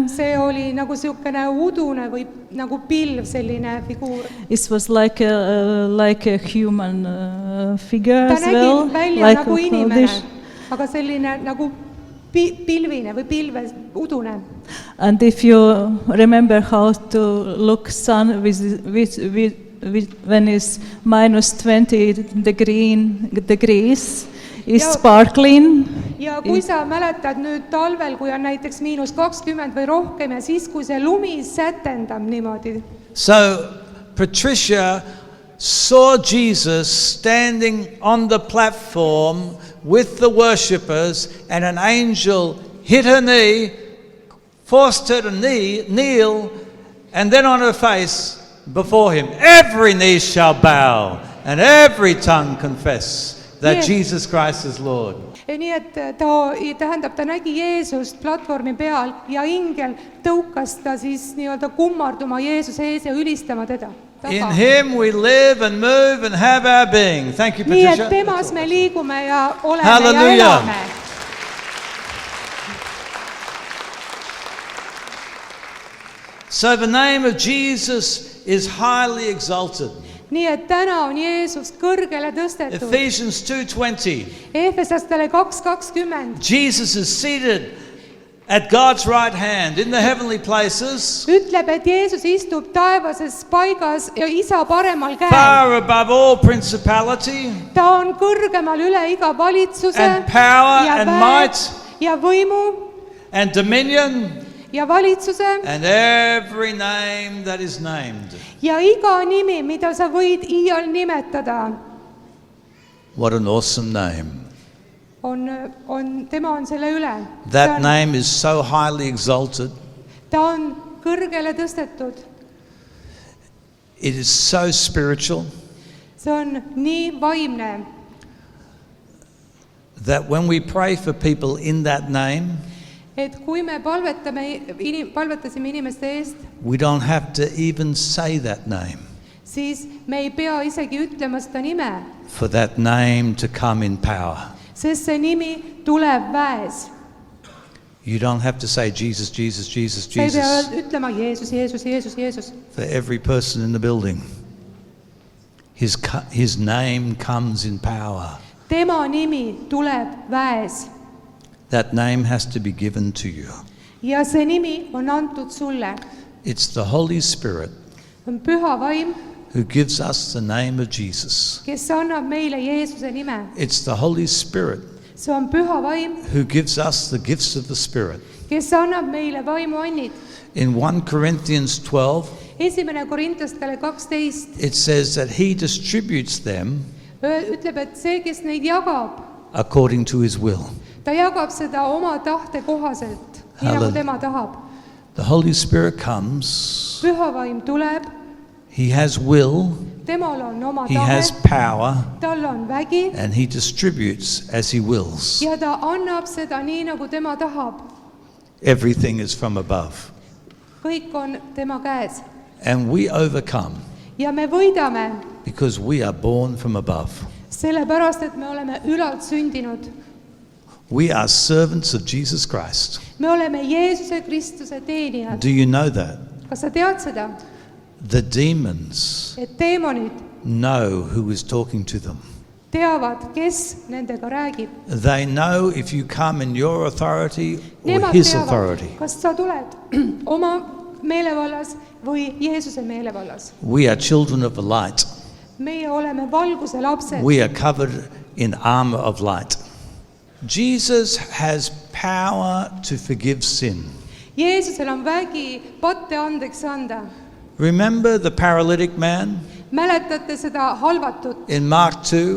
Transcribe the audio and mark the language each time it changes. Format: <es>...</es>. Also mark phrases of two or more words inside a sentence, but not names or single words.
<et>see oli nagu niisugune udune või nagu pilv, selline figuur.</et> <en>It was like a human figure</en> <et>ta</et> <en>as</en> <et>nägi</et> <en>well.</en> <et>välja</et> <en>Like</en> <et>nagu</et> <en>a</en> <et>inimene,</et> <en>cloudish.</en> <et>aga selline nagu pilvine või pilves, udune.</et> <en>And if you remember how to look sun when it's minus 20 degrees, is</en> <et>Ja-</et> <en>sparkling.</en> <et>ja kui sa mäletad nüüd talvel, kui on näiteks -20 või rohkem ja siis, kui see lumi sätendab niimoodi.</et> <en>So Patricia saw Jesus standing on the platform with the worshippers, and an angel hit her knee, forced her to kneel, and then on her face before him. Every knee shall bow, and every tongue confess that Yes. Jesus Christ is Lord.</en> <et>nii et ta nägi Jeesust platvormi peal ja ingel tõukas ta siis nii-öelda kummarduma Jeesuse ees ja ülistama teda.</et> <en>In him we live and move and have our being. Thank you,</en> <et>nii</et> <en>Patricia.</en> <et>et temas me liigume ja oleme Halleluuja. ja elame.</et> <en>So the name of Jesus is highly exalted.</en> <et>nii et täna on Jeesus kõrgele tõstetud.</et> <en>Ephesians 2:20.</en> <et>Efesastele 2:20</et> <en>Jesus is seated at God's right hand in the heavenly places,</en> <et>ütleb, et Jeesus istub taevases paigas ja isa paremal käel.</et> <en>far above all principality</en> <et>ta on kõrgemal üle iga valitsuse</et> <en>and power</en> <et>ja</et> <en>and</en> <et>väe</et> <en>might</en> <et>ja võimu</et> <en>and dominion</en> <et>ja valitsuse</et> <en>and every name that is named.</en> <et>ja iga nimi, mida sa võid iial nimetada,</et> <en>What an awesome name.</en> <et>tema on selle üle.</et> <en>That name is so highly exalted.</en> <et>ta on kõrgele tõstetud.</et> <en>It is so spiritual</en> <et>see on nii vaimne,</et> <en>that when we pray for people in that name,</en> <et>et kui me palvetasime inimeste eest,</et> <en>we don't have to even say that name.</en> <et>siis me ei pea isegi ütlema seda nime,</et> <en>for that name to come in power.</en> <et>sest see nimi tuleb väes.</et> <en>You don't have to say Jesus, Jesus, Jesus,</en> <et>Sa ei pea</et> <en>Jesus</en> <et>ütlema Jeesus, Jeesus, Jeesus, Jeesus.</et> <en>for every person in the building. His name comes in power.</en> <et>Tema nimi tuleb väes</et> <en>That name has to be given to you.</en> <et>ja see nimi on antud sulle.</et> <en>It's the Holy Spirit</en> <et>On püha vaim,</et> <en>who gives us the name of Jesus.</en> <et>kes annab meile Jeesuse nime.</et> <en>It's the Holy Spirit</en> <et>See on püha vaim,</et> <en>who gives us the gifts of the Spirit.</en> <et>kes annab meile vaimuannid.</et> <en>In 1 Corinthians 12,</en> <et>1 Korintlastele 12</et> <en>it says that he distributes them</en> <et>ütleb, et see, kes neid jagab,</et> <en>according to his will.</en> <et>ta jagab seda oma tahte kohaselt, nii nagu Halleluuja. tema tahab.</et> <en>The Holy Spirit comes,</en> <et>Püha vaim tuleb,</et> <en>he has will,</en> <et>temal on oma</et> <en>he has</en> <et>tahe,</et> <en>power,</en> <et>tal on vägi</et> <en>and he distributes as he wills.</en> <et>ja ta annab seda nii, nagu tema tahab.</et> <en>Everything is from above.</en> <et>Kõik on tema käes.</et> <en>And we overcome</en> <et>Ja me võidame,</et> <en>because we are born from above.</en> <et>sellepärast, et me oleme ülalt sündinud.</et> <en>We are servants of Jesus Christ.</en> <et>Me oleme Jeesuse Kristuse teenijad.</et> <en>Do you know that?</en> <et>Kas sa tead seda,</et> <en>The demons</en> <et>et teemonid</et> <en>know who is talking to them.</en> <et>teavad, kes nendega räägib.</et> <en>They know if you come in your authority or</en> <et>Nemad</et> <en>his</en> <et>teavad,</et> <en>authority.</en> <et>kas sa tuled oma meelevallas või Jeesuse meelevallas.</et> <en>We are children of the light.</en> <et>Meie oleme valguse lapsed.</et> <en>We are covered in armor of light. Jesus has power to forgive sin.</en> <et>Jeesusel on vägi patte andeks anda.</et> <en>Remember the paralytic man</en> <et>Mäletate seda halvatut?</et> <en>in Mark 2?</en>